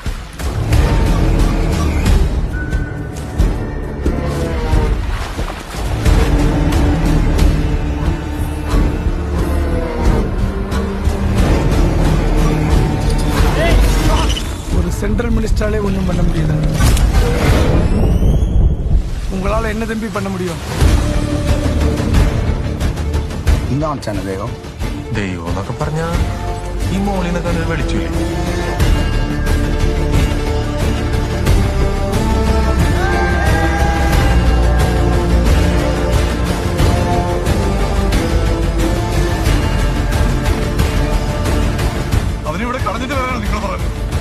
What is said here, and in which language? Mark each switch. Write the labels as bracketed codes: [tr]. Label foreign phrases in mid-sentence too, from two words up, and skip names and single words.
[ta] ஒரு சென்ட்ரல் மினிஸ்டராலே ஒண்ணும் பண்ண முடியல. உங்களால என்ன தம்பி பண்ண முடியும்? [ml] എന്താണ് ചാനലേയോ? ദൈവം എന്നൊക്കെ പറഞ്ഞ ഈ മോളിനെ തന്നെ വിളിച്ചില്ലേ? അവനിവിടെ കളഞ്ഞിട്ട് വരാനാണ് നിങ്ങൾ പറഞ്ഞത്.